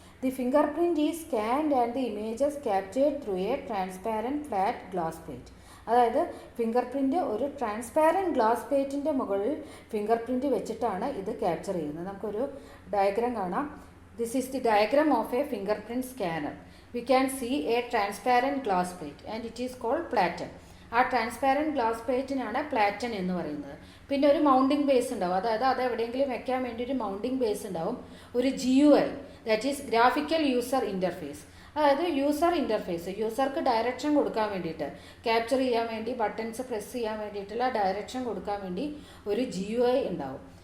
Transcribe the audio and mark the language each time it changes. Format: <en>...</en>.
<en>The finger print is scanned and the images captured through a transparent flat glass plate.</en> <ml>അതായത് finger print ഒരു transparent glass പ്ലേറ്റിൻ്റെ മുകളിൽ finger print വെച്ചിട്ടാണ് ഇത് capture ചെയ്യുന്നത്. നമുക്കൊരു diagram കാണാം.</ml> <en>This is the diagram of a finger print scanner. We can see a transparent glass plate and it is called platen.</en> <ml>ആ transparent glass പ്ലേറ്റിനാണ് platen എന്ന് പറയുന്നത്. പിന്നെ ഒരു മൗണ്ടിങ് ബേസ് ഉണ്ടാവും, അതായത് അത് എവിടെയെങ്കിലും വെക്കാൻ വേണ്ടി ഒരു മൗണ്ടിങ് ബേസ് ഉണ്ടാവും.</ml> <en>ഒരു GUI, that is graphical user interface.</en> <ml>അതായത് യൂസർ ഇൻ്റർഫേസ്, യൂസർക്ക് ഡയറക്ഷൻ കൊടുക്കാൻ വേണ്ടിയിട്ട്, ക്യാപ്ചർ ചെയ്യാൻ വേണ്ടി ബട്ടൺസ് പ്രസ് ചെയ്യാൻ വേണ്ടിയിട്ടുള്ള ഡയറക്ഷൻ കൊടുക്കാൻ വേണ്ടി ഒരു GUI ഉണ്ടാവും.</ml>